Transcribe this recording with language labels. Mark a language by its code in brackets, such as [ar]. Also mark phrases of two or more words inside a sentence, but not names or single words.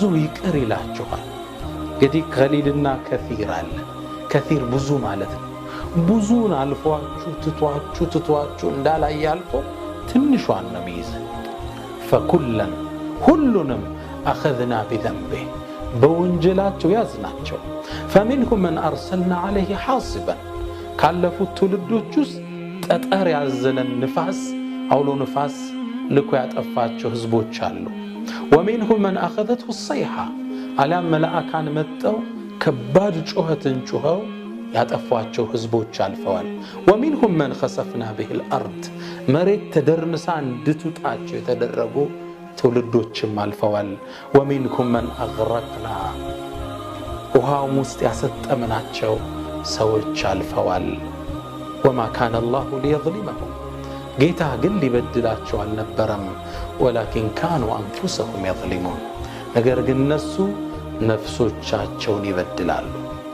[am] ይቅር ይላችኋል እንግዲህ ቀሊልና ከሲር አለ ከሲር ብዙ ማለት ነው ብዙን አልፏችሁ ትቷችሁ እንዳላይ አልፎ ትንሿን ነው የሚይዝ ፈኩለን ሁሉንም [ar] أخذنا بذنبه [am] በወንጀላቸው ያዝናቸው [ar] فمنهم من أرسلنا عليه حاصبا [am] ካለፉት ትውልዶች ውስጥ ጠጠር ያዘለን ንፋስ አውሎ ንፋስ ልኮ ያጠፋቸው ህዝቦች አሉ [ar] ومنهم من أخذته الصيحة [am] አላም መላእካን መጣው ከባድ ጩኸትን ጩኸው ያጠፋቸው ህዝቦች አልፈዋል [ar] ومنهم من خسفنا به الأرض [am] መሬት ተደርምሳ እንድትጣቸው የተደረጉ ትውልዶችም አልፈዋል [ar] ومنهم من أغرقنا [am] ውሃው ውስጥ ያሰጠምናቸው ሰዎች አልፈዋል [ar] وما كان الله ليظلمهم [am] ጌታ ግን ሊበድላቸው አልነበረም [ar] ولكن كانوا أنفسهم يظلمون [am] ነገር ግን እነሱ ነፍሶቻቸውን ይበድላሉ